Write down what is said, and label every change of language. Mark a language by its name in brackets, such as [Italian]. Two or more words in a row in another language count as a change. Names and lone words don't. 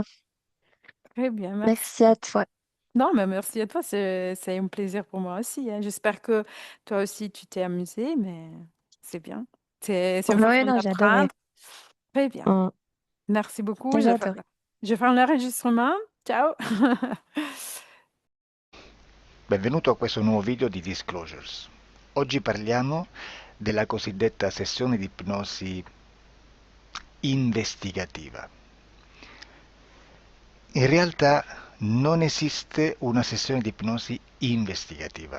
[French] très bien, merci. Merci à toi. Non, mais merci à toi, c'est un plaisir pour moi aussi, hein. J'espère que toi aussi tu t'es amusé, mais c'est bien. C'est une Ouais, façon non, j'ai adoré. d'apprendre. Très bien. Mm. Merci beaucoup. J'ai adoré. Je fais un enregistrement. [Italian] Ciao. Benvenuto a questo nuovo video di Disclosures. Oggi parliamo della cosiddetta sessione di ipnosi investigativa. In realtà non esiste una sessione di ipnosi investigativa.